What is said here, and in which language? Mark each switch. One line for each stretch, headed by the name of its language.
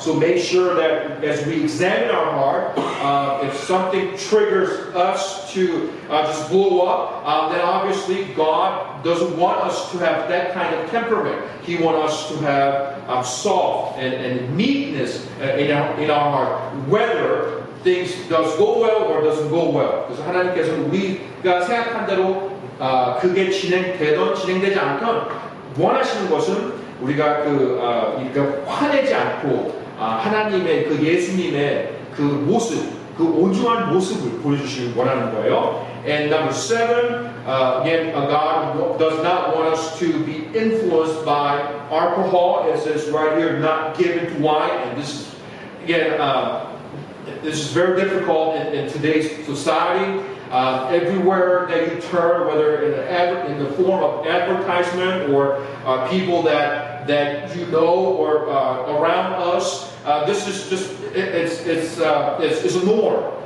English: So make sure that as we examine our heart, if something triggers us to just blow up, then obviously God doesn't want us to have that kind of temperament. He wants us to have soft and meekness in our heart, whether things does go well or doesn't go well.
Korean: 그래서 하나님께서는 우리가 생각한 대로 그게 진행되던 진행되지 않던 원하시는 것은 우리가 화내지 않고 하나님의 그 예수님의 그 모습, 그 온전한 모습을 보여주시길 원하는 거예요.
English: And number 7, again, God does not want us to be influenced by alcohol. It says right here, not given to wine. And this is, again, this is very difficult in today's society. Everywhere that you turn, whether in the form of advertisement or people that you know or around us, this is just it's a norm.